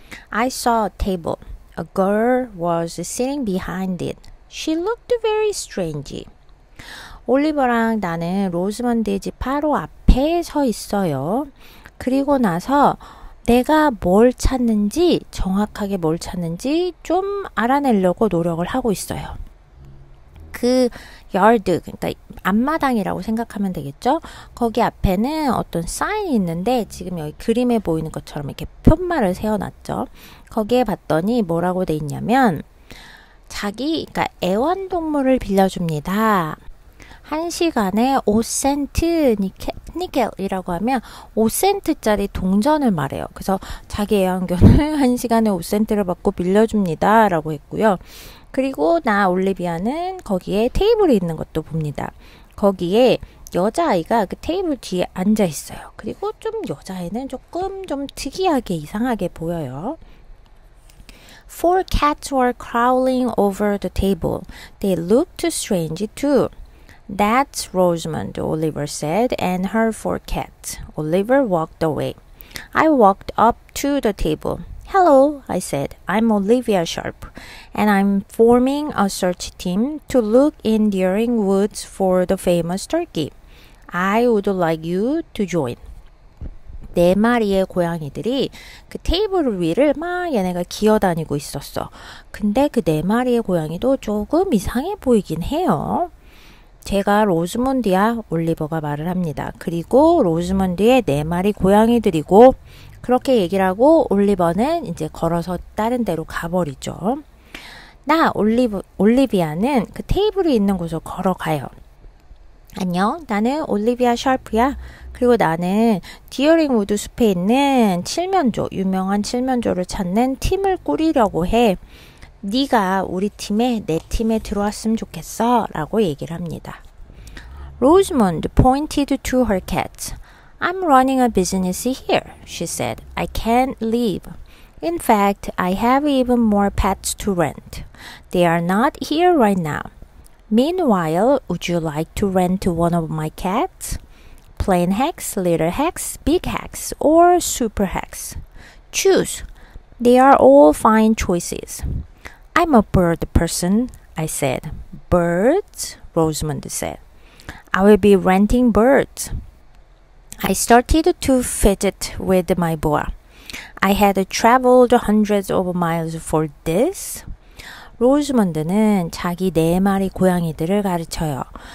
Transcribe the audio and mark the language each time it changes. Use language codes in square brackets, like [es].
[en] I saw a table. A girl was sitting behind it. She looked very strange. [ko] 올리버랑 나는 로즈먼드의 집 바로 앞에 서 있어요. 그리고 나서 내가 뭘 찾는지, 정확하게 뭘 찾는지 좀 알아내려고 노력을 하고 있어요. 그 yard, 그러니까 앞마당이라고 생각하면 되겠죠? 거기 앞에는 어떤 사인이 있는데 지금 여기 그림에 보이는 것처럼 이렇게 편말을 세워놨죠. 거기에 봤더니 뭐라고 돼 있냐면 그러니까 애완동물을 빌려줍니다. 1시간에 5센트 니켈이라고 하면 5센트짜리 동전을 말해요. 그래서 자기 애완견을 1시간에 5센트를 받고 빌려줍니다. 라고 했고요. 그리고 나 올리비아는 거기에 테이블이 있는 것도 봅니다. 거기에 여자아이가 그 테이블 뒤에 앉아 있어요. 그리고 좀 여자아이는 조금 좀 특이하게 이상하게 보여요. [en] Four cats were crawling over the table. They looked strange too. That's Rosamond, Oliver said, and her four cats. Oliver walked away. I walked up to the table. Hello, I said. I'm Olivia Sharp, and I'm forming a search team to look in Deering Woods for the famous turkey. I would like you to join. [ko] 4마리의 고양이들이 그 테이블 위를 막 얘네가 기어다니고 있었어. 근데 그 4마리의 고양이도 조금 이상해 보이긴 해요. 제가 로즈몬드야, 올리버가 말을 합니다. 그리고 로즈몬드의 4마리 고양이들이고 그렇게 얘기를 하고 올리버는 이제 걸어서 다른 데로 가버리죠. 올리비아는 그 테이블이 있는 곳으로 걸어가요. 안녕, 나는 올리비아 샤프야. 그리고 나는 디어링 우드 숲에 있는 칠면조, 유명한 칠면조를 찾는 팀을 꾸리려고 해. 네가 우리 팀에, 내 팀에 들어왔으면 좋겠어. 라고 얘기를 합니다. [en] Rosamond pointed to her cats. I'm running a business here, she said. I can't leave. In fact, I have even more pets to rent. They are not here right now. Meanwhile, would you like to rent one of my cats? Plain Hex, Little Hex, Big Hex, or Super Hex? Choose. They are all fine choices. I'm a bird person, I said. Birds? Rosamond said. I will be renting birds. I started to fidget with my boa. I had traveled hundreds of miles for this. [ko] 로즈먼드는 자기 4마리 고양이들을 가르쳐요.